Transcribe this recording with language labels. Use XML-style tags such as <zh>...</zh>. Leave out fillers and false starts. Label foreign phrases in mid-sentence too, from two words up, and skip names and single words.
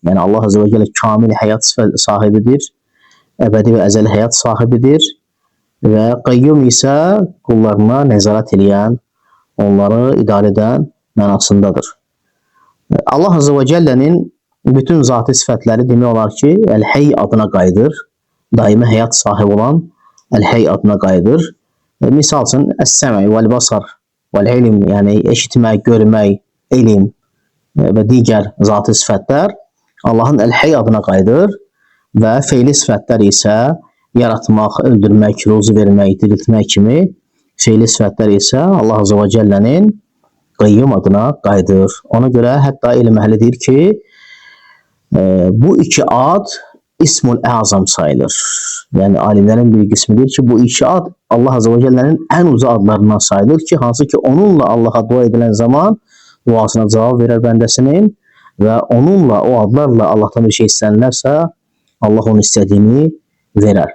<tr>Yani Allah</tr> <ar>عز وجل</ar> <tr>kamil hayat sahibidir. Ebedi ve ezeli hayat sahibidir. Ve qayyum ise kullarına nezaret edən, onları idare eden mənasındadır.</tr> <az>Allah</az> <ar>عز وجل'nin</ar> <az>bütün zatı sıfatları demək olar ki, El-Hey adına qayıdır. Daimi hayat sahibi olan El-Hey adına qayıdır. Misal üçün</az> <ar>السميع والبصر والعلم,</ar> <az>yani eşitmək, görmək, ilim ve digər zatı sıfatlar Allah'ın El-Hey adına qayıdır və feili sıfatlar isə yaratmaq, öldürmək, ruzu vermək, diriltmək kimi feili sıfatlar isə Allah</az> <ar>عز وجل'nin</ar> <az>Qayyum adına qayıdır. Ona göre hatta ilim ehli deyir ki, bu iki ad</az> <ar>اسم الأعظم</ar> <az>sayılır. Yani alimlerin bir qismi deyir ki, bu iki ad Allah</az> <ar>عز وجل'nin</ar> <az>en uca adlarından sayılır ki, hansı ki onunla Allah'a dua edilen zaman duasına cevap verir bəndəsinin ve onunla, o adlarla Allah'tan bir şey istənirlərsə Allah onun istediğini verer.</az>